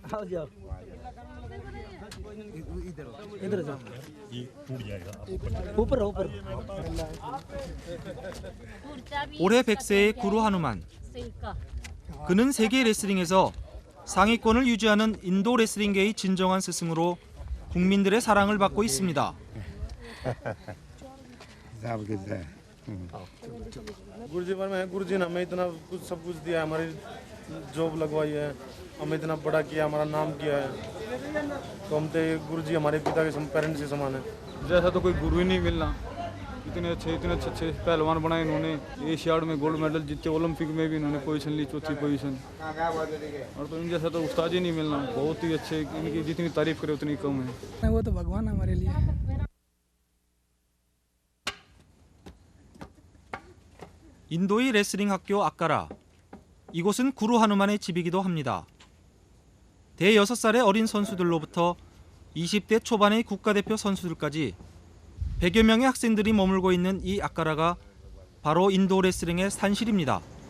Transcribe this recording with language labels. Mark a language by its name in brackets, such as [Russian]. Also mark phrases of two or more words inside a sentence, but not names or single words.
[Korean] 올해 100세의 구루 하누만. 그는 세계 레슬링에서 상위권을 유지하는 인도 레슬링계의 진정한 스승으로 국민들의 사랑을 받고 있습니다. [Hindi] गुरुजी पर मैं गुरुजी ने हमें इतना कुछ सब कुछ दिया है, हमारी जॉब लगवाई है, हमें इतना बड़ा किया, हमारा नाम किया है, तो हम तो गुरुजी हमारे पिता के पेरेंट्स के समान है। जैसा तो कोई गुरु ही नहीं मिलना। इतने अच्छे पहलवान बनाए इन्होंने। एशियाड में गोल्ड मेडल जीते, ओलंपिक में भी इन्होंने पोजीशन ली, चौथी पोजीशन। और तो इन जैसा तो उस्ताद ही नहीं मिलना। बहुत ही अच्छे, इनकी जितनी तारीफ करे उतनी कम है। वो तो भगवान हमारे लिए। [Korean] 인도의 레슬링 학교 아까라. 이곳은 구루 하누만의 집이기도 합니다. 대6살의 어린 선수들로부터 20대 초반의 국가대표 선수들까지 100여 명의 학생들이 머물고 있는 이 아까라가 바로 인도 레슬링의 산실입니다.